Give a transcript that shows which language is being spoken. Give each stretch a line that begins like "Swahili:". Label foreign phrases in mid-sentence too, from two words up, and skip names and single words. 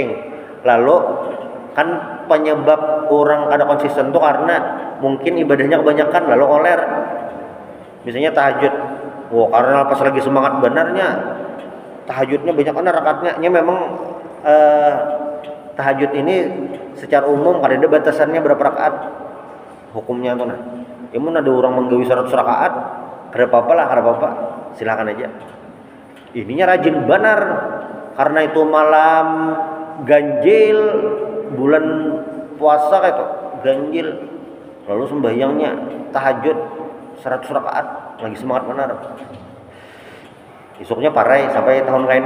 Banjar: Lalu kan penyebab orang kada konsisten itu karena mungkin ibadahnya kebanyakan lalu oler. Misalnya tahajud. Karena pas lagi semangat benarnya tahajudnya banyak kan rakaatnya. Memang tahajud ini secara umum kada ada batasannya berapa rakaat hukumnya tuh nah. Mun ada orang menggawi 100 rakaat, kada apa-apa, silakan aja. Ininya rajin benar karena itu malam ganjil bulan puasa kayak itu ganjil, lalu sembahyangnya tahajud 100 rakaat lagi semangat benar, besoknya parai sampai tahun lainnya.